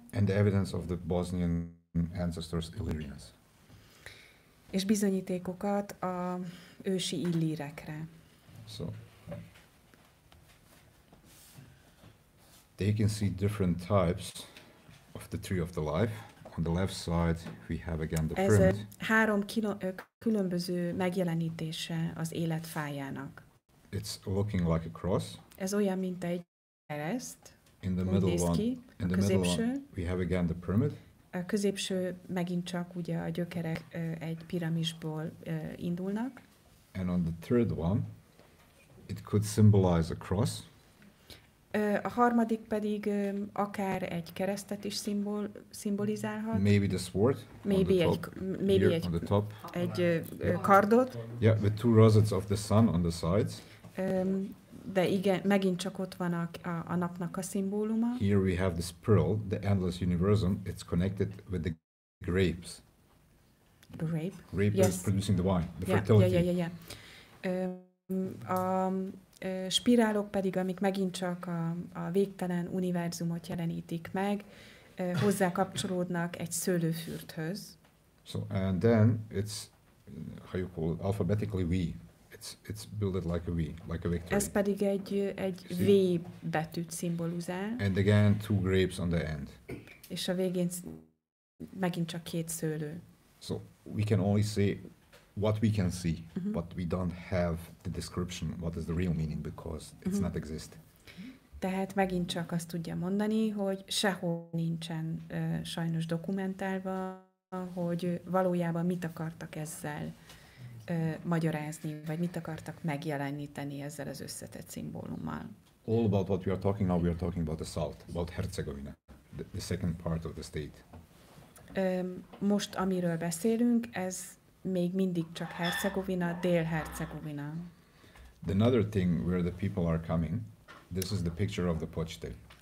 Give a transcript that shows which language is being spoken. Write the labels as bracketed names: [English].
[English] And the evidence of the Bosnian ancestors Illyrians. [Hungarian] És bizonyítékokat a ősi illírekre. [English] So they can see different types of the tree of the life. On the left side we have again the pyramid. [Hungarian] Ez három különböző megjelenítése az élet fájának. [English] It's looking like a cross. [Hungarian] Ez olyan, mint egy kereszt. [English] In the middle one, we have again the pyramid. [Hungarian] A középső megint csak ugye a gyökerek egy piramisból indulnak. [English] And on the third one, it could symbolize a cross. [Hungarian] A harmadik pedig akár egy keresztet is szimbolizálhat. [English] Maybe the sword. Maybe [Hungarian] egy kardot. [English] Yeah, with two rosettes of the sun on the sides. [Hungarian] De igen, megint csak ott van a napnak a szimbóluma. [English] Here we have this pearl, the endless universum. It's connected with the grapes. Grape? Grape yes. is producing the wine, the fertility. [Hungarian] A spirálok pedig, amik megint csak a végtelen univerzumot jelenítik meg, hozzá kapcsolódnak egy szőlőfürthöz. [English] So, and then it's, how you call it, alphabetically V. It's built like a V, like a victory. [Hungarian] Ez pedig egy V betűt szimbolizál. [English] And again, two grapes on the end. [Hungarian] És a végén megint csak két szőlő. [English] So we can only say what we can see, but we don't have the description, what is the real meaning, because it's not exist. [Hungarian] Tehát megint csak azt tudja mondani, hogy sehol nincsen sajnos dokumentálva, hogy valójában mit akartak ezzel magyarázni, vagy mit akartak megjeleníteni ezzel az összetett szimbólummal. [English] All about what we are talking now, we are talking about the south, about Herzegovina, the second part of the state. [Hungarian] Most amiről beszélünk, ez még mindig csak Hercegovina, Dél-Hercegovina. [English] Another thing where the people are coming, this is the picture of the Pocsite.